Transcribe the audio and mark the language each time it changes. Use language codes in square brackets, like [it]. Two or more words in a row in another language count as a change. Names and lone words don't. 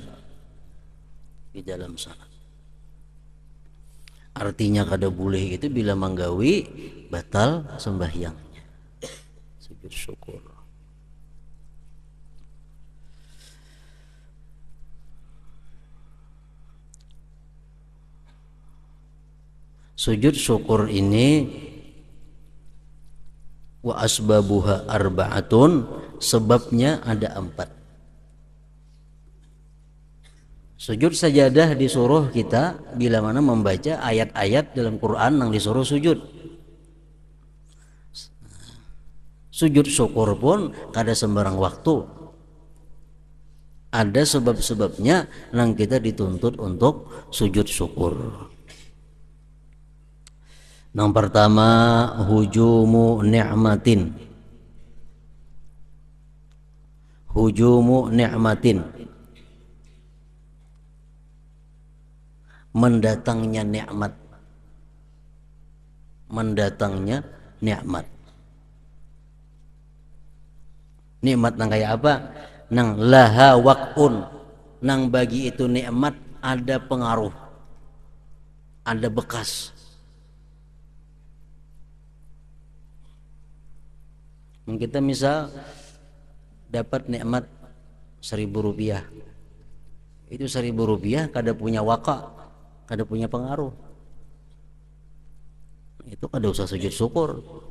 [bjn] Di dalam salat artinya kada boleh itu bila manggawi batal sembahyangnya. [id] Sujud syukur. Sujud syukur ini [ar] وأسبابها أربعة, [id] sebabnya ada 4. Sujud sajadah disuruh kita bila mana membaca ayat-ayat dalam Quran yang disuruh sujud. Sujud syukur pun kada sembarang waktu. Ada sebab-sebabnya yang kita dituntut untuk sujud syukur. Yang pertama, [ar] هجوم نعمة. هجوم نعمة, [id] mendatangnya nikmat. Mendatangnya nikmat. [bjn] Nikmat nang kayak apa? Nang [ar] لها وقع, [bjn] nang bagi itu nikmat ada pengaruh, ada bekas. Kita misal dapat nikmat 1.000 rupiah, itu 1.000 rupiah kada punya waka, kada punya pengaruh, itu kada usah sujud syukur.